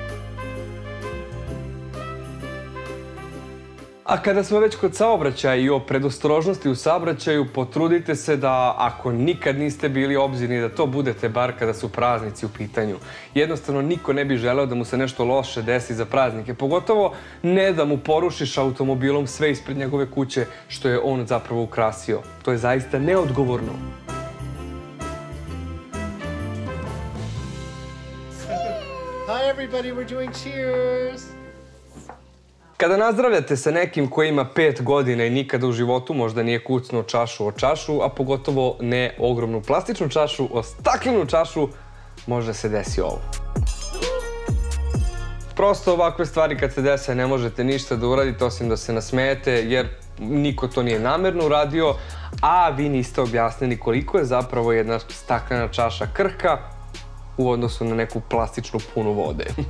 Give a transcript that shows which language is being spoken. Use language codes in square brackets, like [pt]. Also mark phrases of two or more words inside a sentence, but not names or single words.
[sr] A kada smo već kod saobraćaja i o predostrožnosti u saobraćaju, potrudite se da, ako nikad niste bili obzirni, da to budete bar kada su praznici u pitanju. Jednostavno, niko ne bi želeo da mu se nešto loše desi za praznike, pogotovo ne da mu porušiš automobilom sve ispred njegove kuće što je on zapravo ukrasio. To je zaista neodgovorno. [en] Hi everybody, we're doing cheers! [sr] Kada nazdravljate sa nekim koji ima 5 godina i nikada u životu možda nije kucnuo čašu o čašu, a pogotovo ne ogromnu plastičnu čašu, o staklenu čašu, možda se desi ovo. Prosto ovakve stvari kad se dese ne možete ništa da uradite osim da se nasmejete, jer niko to nije namerno uradio, a vi niste objasnili koliko je zapravo jedna staklena čaša krhka u odnosu na neku plastičnu punu vode.